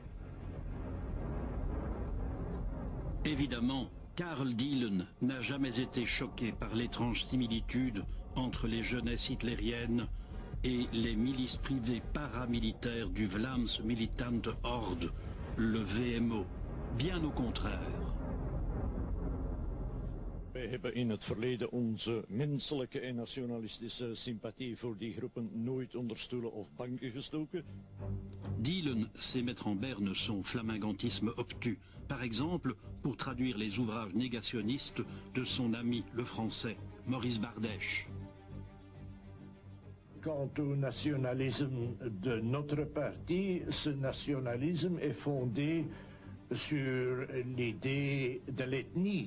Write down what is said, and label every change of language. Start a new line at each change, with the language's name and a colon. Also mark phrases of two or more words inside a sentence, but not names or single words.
French: Évidemment, Karel Dielen n'a jamais été choqué par l'étrange similitude entre les jeunesses hitlériennes et les milices privées paramilitaires du Vlaams Militante Horde, le VMO. Bien au contraire.
Dutch: Wij hebben in het verleden onze menselijke en nationalistische sympathie voor die groepen nooit onder stoelen of banken gestoken.
French: Dielen sait mettre en berne son flamingantisme obtus, par exemple pour traduire les ouvrages négationnistes de son ami le français Maurice Bardèche. Quant au nationalisme de notre parti, ce nationalisme est fondé sur l'idée de l'ethnie.